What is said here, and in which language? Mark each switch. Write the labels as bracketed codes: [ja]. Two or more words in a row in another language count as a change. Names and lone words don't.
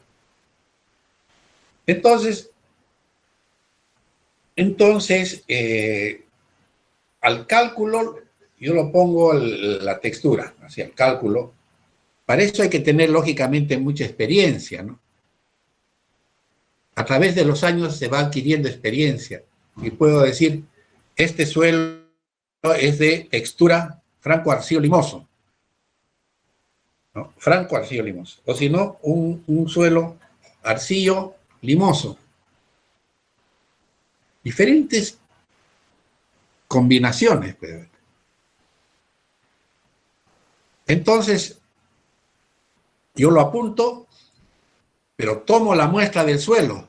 [es] Entonces, al cálculo, yo lo pongo la textura, hacia el cálculo. Para eso hay que tener, lógicamente, mucha experiencia, ¿no? A través de los años se va adquiriendo experiencia. Y puedo decir, este suelo es de textura franco-arcillo limoso, ¿no? Franco-arcillo limoso. O si no, un suelo arcillo limoso. Diferentes combinaciones. Entonces, yo lo apunto, pero tomo la muestra del suelo.